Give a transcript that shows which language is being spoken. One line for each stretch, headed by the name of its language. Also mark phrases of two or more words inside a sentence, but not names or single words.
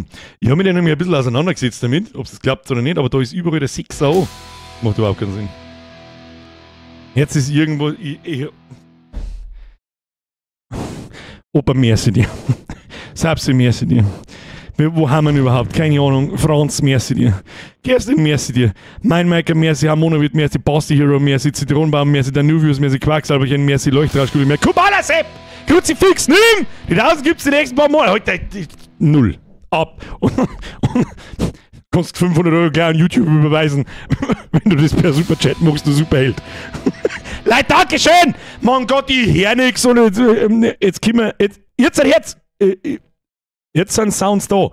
German: Ich habe mich dann nämlich ein bisschen auseinandergesetzt damit, ob es klappt oder nicht, aber da ist überall der 6er. Macht überhaupt keinen Sinn. Jetzt ist irgendwo. Opa, merci dir. Sapsi, merci dir. Wo haben wir ihn überhaupt? Keine Ahnung. Franz, merci dir. Kerstin, merci dir. Mindmaker, merci. Harmonowit, merci. Basti Hero, merci. Zitronenbaum, merci. Danuvius, merci. Quacksalberchen, merci. Leuchtrauschkugel, merci. Kubala Sepp! Kruzifix, nimm! Die 1000 gibt's die nächsten paar Monate. Heute, null. Ab. Und kannst 500 Euro gleich an YouTube überweisen, wenn du das per Superchat machst, du Superheld. Leute, Dankeschön! Mein Gott, ich hör nix und jetzt kommen wir, jetzt sind Sounds da.